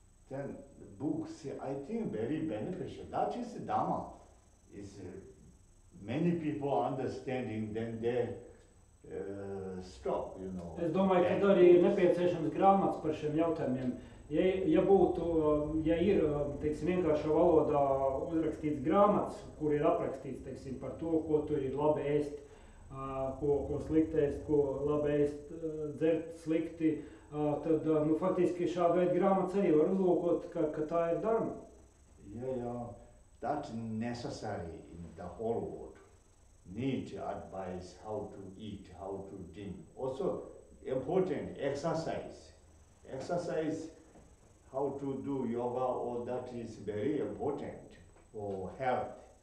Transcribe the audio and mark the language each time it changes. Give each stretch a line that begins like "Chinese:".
English: Then the books, I think, very beneficial. That is Dhamma. Is many people understanding, then they stop,
Latvian: Es domāju, ka arī ir nepieciešams grāmatas par šiem jautājumiem. Ja ir, teiksim, vienkāršā valodā uzrakstīts grāmatas, kur ir aprakstīts, teiksim, par to, ko tur ir labi ēst, ko slikti ēst, ko labi ēst, dzert slikti, tad, faktiski šāda veida grāmatas arī var uzlūkot, ka tā ir dharma.
English: Yeah, that's necessary in the whole world. Need advice how to eat, how to drink. Also important exercise. Exercise, how to do yoga, all that is very important for health.